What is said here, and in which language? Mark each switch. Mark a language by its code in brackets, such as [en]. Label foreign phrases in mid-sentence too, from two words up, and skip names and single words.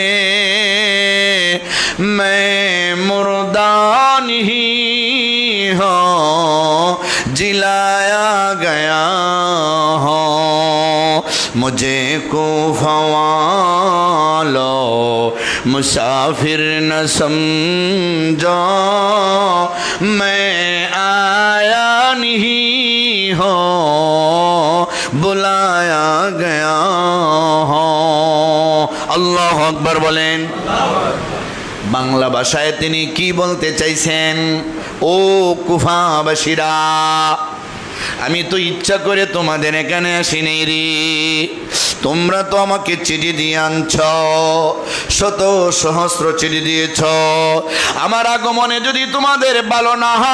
[ur] میں مردہ نہیں ہوں جلایا گیا ہوں، مجھے کوفہ والو مسافر نہ سمجھو، میں آیا نہیں ہوں بلایا گیا ہوں۔ [ar] الله أكبر [bn] বলেন। বাংলা ভাষায় তিনি কি বলতে চাইছেন? ও কুফাবাসীরা, আমি তো ইচ্ছা করে তোমাদের এখানে আসিনি রে, তোমরা তো আমাকে চিঠি দিয়ে আনছ, শত সহস্র চিঠি দিয়েছ, আমার আগমনে যদি তোমাদের ভালো না